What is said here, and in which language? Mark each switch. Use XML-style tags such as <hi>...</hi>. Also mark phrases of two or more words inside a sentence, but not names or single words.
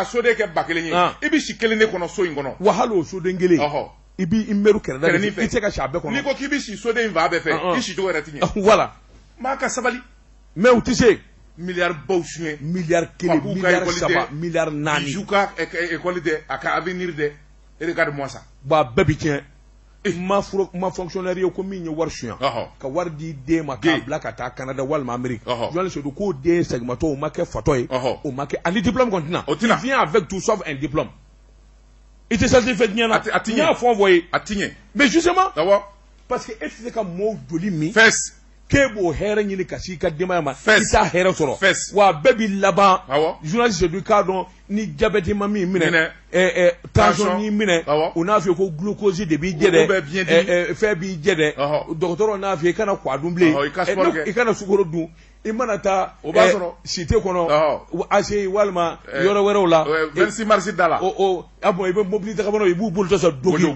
<bm>soden kɛ 1000 ye i bɛ si kelen de kɔnɔ so in kɔnɔ wa hali o soden kelen i b'i miiri kɛrɛda i tɛ se ka si a bɛɛ kɔnɔ n'i ko k'i bɛ si soden in fa bɛɛ fɛ i si cogo yɛrɛ ti ɲɛ voilà maa ka sabali mais u tɛ se miliyari baw suɲɛ miliyari 1 miliyari 3 miliyari 4 bijou ka école de a ka avenir de</bm> <fr>regarde-moi ça</fr> <bm>ba bɛɛ bi tiɲɛ ma fonctionnaire ye ko min ye wari suɲɛ ka wari di den ma k'a bila ka taa Canada walima Amérique Georges Sedou k'o den segimatɔ o ma kɛ fatɔ ye o ma kɛ ani diplôme kɔni tɛna</bm> <fr>il vient avec tout sauf un diplôme</fr> <bm>i tɛ certificat diɲɛ na a ti ɲɛ n y'a fɔ ye a ti ɲɛ mais justement parce que e tɛ se ka mɔɔw joli min k'e b'o hɛrɛ ɲini ka s'i ka denbaya ma i t'a hɛrɛ sɔrɔ wa bɛɛ b'i laban Georges Sedou k'a dɔn ni diabète ma min minɛ tension n'i minɛ u n'a fɔ ko glucose de b'i jɛ dɛ fɛn b'i jɛ dɛ dɔgɔtɔrɔ n'a fɔ i kana kuwa dun bilen i kana sukaro dun i mana taa cité kɔnɔ ACI walima yɔrɔ wɛrɛw la 26 mars da la a bon i bɛ mobili ta ka bɔ i b'u bolo tɔ sɔrɔ</bm>